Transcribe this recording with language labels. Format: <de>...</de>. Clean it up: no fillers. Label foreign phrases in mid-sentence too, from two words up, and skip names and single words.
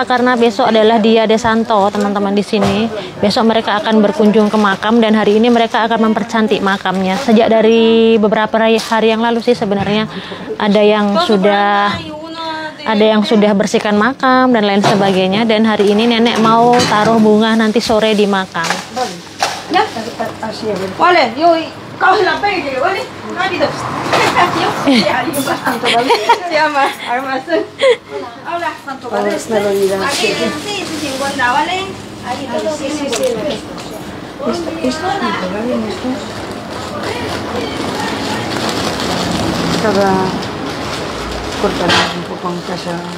<id>Karena besok adalah</id> <es>Dia de Santo,</es> <id>teman-teman di sini. Besok mereka akan berkunjung ke makam dan hari ini mereka akan mempercantik makamnya. Sejak dari beberapa hari yang lalu sih sebenarnya ada yang sudah bersihkan makam dan lain sebagainya, dan hari ini nenek mau taruh bunga nanti sore di makam.</id> <es>¿Ya? Así, a ver. Vale, yo coge la pega, ¿vale? Rápido. Llama, almacén. Hola, ¿cuánto vale este? Aquí, sí, 50, ¿vale? Ahí, sí. Cada cortaremos un poco en casa.</es>